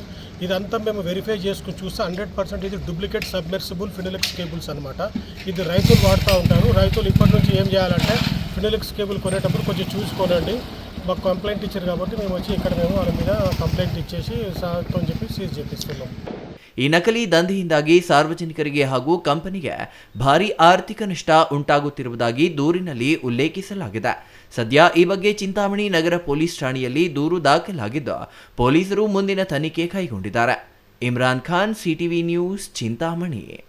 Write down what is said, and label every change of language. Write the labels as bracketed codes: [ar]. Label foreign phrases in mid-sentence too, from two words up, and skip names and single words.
[te] ఇదంతా మేము వెరిఫై చేసుకుని చూస్తే 100% ఇది డూప్లికేట్ సబ్మెర్సిబుల్ ఫినోలెక్స్ కేబుల్స్ అనమాట. ఇది రైతులు వాడుతూ ఉంటారు. రైతులు ఇప్పటి నుంచి ఏం చేయాలంటే ఫినోలెక్స్ కేబుల్ కొనేటప్పుడు కొంచెం చూసుకోనండి. మాకు కంప్లైంట్ ఇచ్చారు కాబట్టి మేము వచ్చి ఇక్కడ మేము వాళ్ళ మీద కంప్లైంట్ ఇచ్చేసి సార్తో చెప్పి సీజ్ చేపిస్తున్నాం. [kn] ಈ ನಕಲಿ ದಂಧೆಯಿಂದಾಗಿ ಸಾರ್ವಜನಿಕರಿಗೆ ಹಾಗೂ ಕಂಪನಿಗೆ ಭಾರಿ ಆರ್ಥಿಕ ನಷ್ಟ ಉಂಟಾಗುತ್ತಿರುವುದಾಗಿ ದೂರಿನಲ್ಲಿ ಉಲ್ಲೇಖಿಸಲಾಗಿದೆ. ಸದ್ಯ ಈ ಬಗ್ಗೆ ಚಿಂತಾಮಣಿ ನಗರ ಪೊಲೀಸ್ ಠಾಣೆಯಲ್ಲಿ ದೂರು ದಾಖಲಾಗಿದ್ದು ಪೊಲೀಸರು ಮುಂದಿನ ತನಿಖೆ ಕೈಗೊಂಡಿದ್ದಾರೆ. ಇಮ್ರಾನ್ ಖಾನ್, ಸಿಟಿವಿ ನ್ಯೂಸ್, ಚಿಂತಾಮಣಿ.